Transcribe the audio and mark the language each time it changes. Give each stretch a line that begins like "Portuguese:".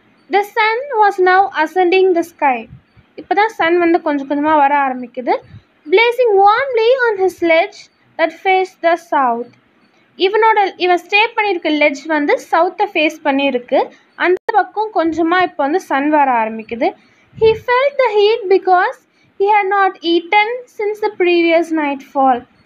English: The sun was now ascending the sky.
Tamil: இப்போ தான் Sun வந்து கொஞ்சம் கொஞ்சமாக வர ஆரம்பிக்குது.
English: Blazing warmly on his ledge that faced the south.
Tamil: இவன் ஸ்டே பண்ணியிருக்க லெட்ஜ் வந்து சவுத்தை ஃபேஸ் பண்ணியிருக்கு. அந்த பக்கம் கொஞ்சமாக இப்போ வந்து சன் வர ஆரம்பிக்குது.
English: He felt the heat because he had not eaten since the previous nightfall.